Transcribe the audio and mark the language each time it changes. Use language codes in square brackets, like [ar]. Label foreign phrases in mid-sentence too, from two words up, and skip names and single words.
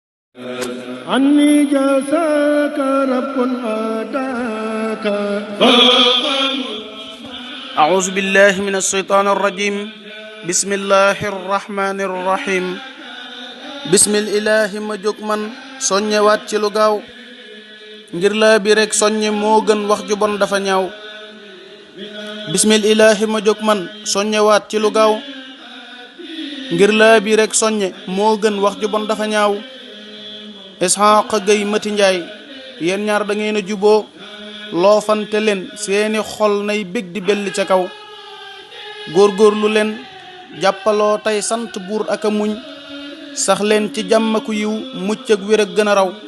[ar] عني جزاك رب أتاك أعوذ بالله من الشيطان الرجيم بسم الله الرحمن الرحيم بسم الإله [wo] ma jóg man soññewaat ci lu gaaw ngir laa bi rek soññe moo gën wax ju bon dafa ñaaw [ar] بسم الإله [wo] ma jóg man soññewaat ci lu gaaw ngir laa bi rek soññe moo gën wax ju bon dafa ñaaw Isxaaq Gay Mati Njaay yéen ñaar da ngeen a juboo loofante leen seeni xol nay bég di belli ca kaw góorgóorlu leen jàppaloo tey sant buur ak a muñ sax leen ci jàmm ak yiw mucc ak wér ak gën a raw